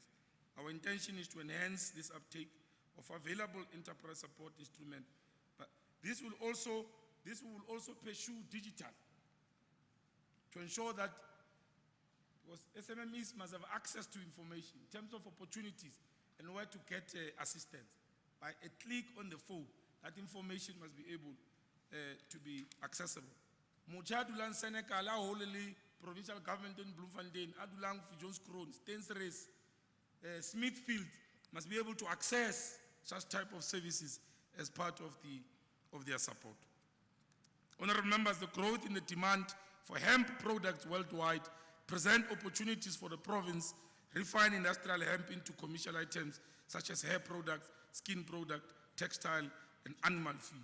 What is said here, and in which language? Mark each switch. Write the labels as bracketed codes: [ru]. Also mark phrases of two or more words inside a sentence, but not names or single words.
[en] Our intention is to enhance this uptake of available enterprise support instrument, but this will also pursue digital to ensure that, because SMMEs must have access to information in terms of opportunities and where to get assistance. By a click on the phone, that information must be able to be accessible. [st] Motho a dulang Senekal, a holele [en] provincial government in Bloemfontein, [st] a dulang Johannesburg, Stensres, Smithfield, [en] must be able to access such type of services as part of their support. Honorable members, the growth in the demand for hemp products worldwide present opportunities for the province, refine industrial hemp into commercial items such as hair products, skin product, textile, and animal feed.